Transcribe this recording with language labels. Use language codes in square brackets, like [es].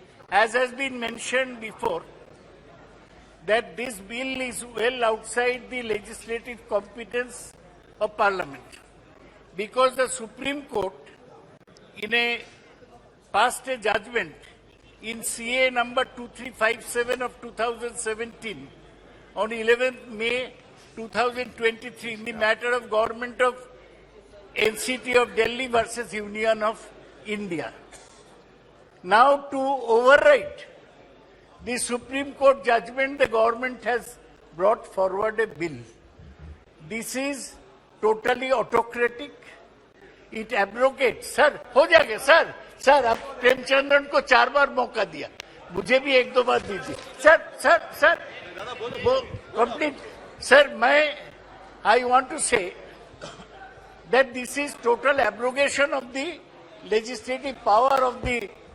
[en] As has been mentioned before, that this bill is well outside the legislative competence of Parliament, because the Supreme Court, in a passed a judgment in CA number 2357 of 2017 on 11th May 2023 in the matter of government of NCT of Delhi versus Union of India. Now, to override the Supreme Court judgment, the government has brought forward a bill. This is totally autocratic. It abrogates. [hi] Sir, हो जाएगा sir. Sir, अब प्रेमचंद्रन को 4 बार मौका दिया, मुझे भी 1-2 बार दीजिए. Sir, वो complete. [en] Sir, I want to say that this is total abrogation of the legislative power of the